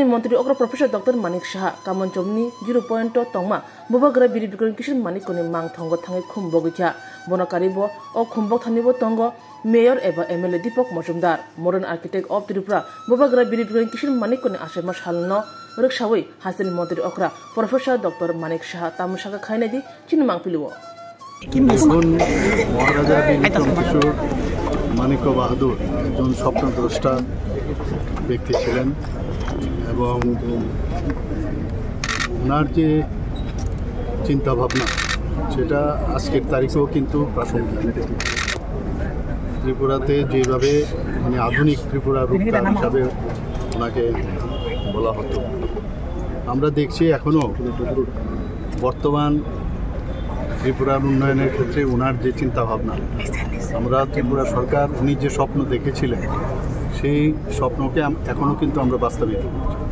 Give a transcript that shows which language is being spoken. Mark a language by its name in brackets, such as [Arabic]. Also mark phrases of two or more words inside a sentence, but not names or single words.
[Kok Borok] मंत्री अग्र प्रोफेसर डॉक्टर मानिक शाह कामन चमनी 0 पॉइंट तंगमा बुबाग्रा बिरबिक्रम किशोर मानिक कोनि मांग थंग थांगे खुमबगैख्या बनकारिबो अ खुमबक थानिबो तंग मेयर एबा एमएलए दीपक मजुमदार [English] modern architect of Tripura [Kok Borok] बुबाग्रा बिरबिक्रम किशोर मानिक कोनि आशेमा सालनो रखसावै हासनी मंत्री अग्र प्रोफेसर डॉक्टर मानिक शाह तामुसाका खाइनादि चिनुमांग पिलुओ [Bangla] महाराजा बिरबिक्रम किशोर मानिक बाहादुर একজন স্বপ্নদ্রষ্টা ব্যক্তি ছিলেন এবং ওনার যে চিন্তাভাবনা সেটা আজকের তারিখেও কিন্তু প্রাসঙ্গিক। ত্রিপুরাতে যেভাবে মানে আধুনিক ত্রিপুরা রূপকার হিসাবে ওনাকে বলা হতো, আমরা দেখছি এখনও বর্তমান ত্রিপুরার উন্নয়নের ক্ষেত্রে ওনার যে চিন্তাভাবনা, আমরা ত্রিপুরা সরকার উনি যে স্বপ্ন দেখেছিলেন সেই স্বপ্নকে এখনও কিন্তু আমরা বাস্তবায়িত করছি।